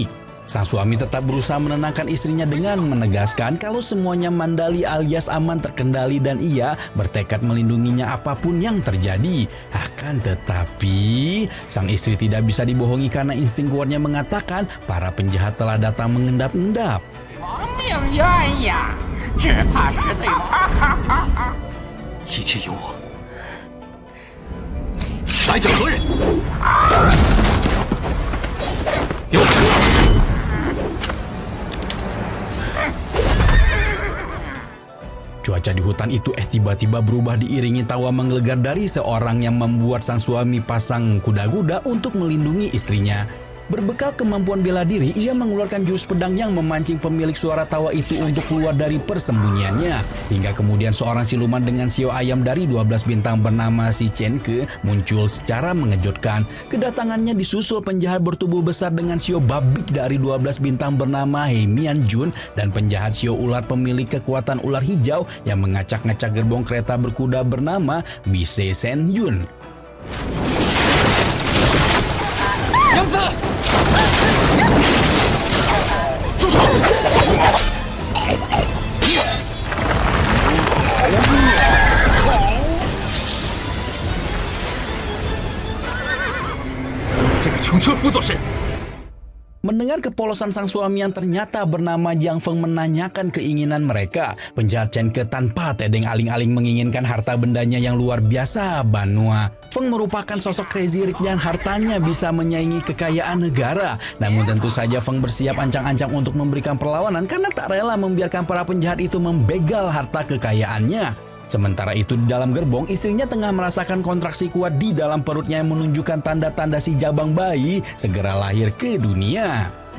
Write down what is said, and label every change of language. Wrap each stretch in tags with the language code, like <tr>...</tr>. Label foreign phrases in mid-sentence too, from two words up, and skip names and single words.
<id>Sang suami tetap berusaha menenangkan istrinya dengan menegaskan kalau semuanya mandali alias aman terkendali dan ia bertekad melindunginya apapun yang terjadi. Akan tetapi, sang istri tidak bisa dibohongi karena insting kuatnya mengatakan para penjahat telah datang mengendap-endap.</id> <zh>亡命鸳鸯，只怕是对我。一切由我。来者何人？给我站住！</zh> <id>Cuaca di hutan itu tiba-tiba berubah diiringi tawa menggelegar dari seorang yang membuat sang suami pasang kuda-kuda untuk melindungi istrinya. Berbekal kemampuan bela diri, ia mengeluarkan jurus pedang yang memancing pemilik suara tawa itu untuk keluar dari persembunyiannya. Hingga kemudian seorang siluman dengan sio ayam dari 12 bintang bernama si Chen Ke muncul secara mengejutkan. Kedatangannya disusul penjahat bertubuh besar dengan sio babik dari 12 bintang bernama He Mian Jun dan penjahat sio ular pemilik kekuatan ular hijau yang mengacak-ngacak gerbong kereta berkuda bernama Bise Sen Yun.</id> <zh>杨子，住手！这个穷车夫做甚？</zh> <id>Mendengar kepolosan sang suami yang ternyata bernama Jiang Feng menanyakan keinginan mereka, penjahat Chen Ke tanpa tedeng aling-aling menginginkan harta bendanya yang luar biasa Banua. Feng merupakan sosok</id> <en>crazy rich</en> <id>dan hartanya bisa menyaingi kekayaan negara. Namun tentu saja Feng bersiap ancang-ancang untuk memberikan perlawanan karena tak rela membiarkan para penjahat itu membegal harta kekayaannya. Sementara itu di dalam gerbong, istrinya tengah merasakan kontraksi kuat di dalam perutnya yang menunjukkan tanda-tanda si jabang bayi segera lahir ke dunia.</id>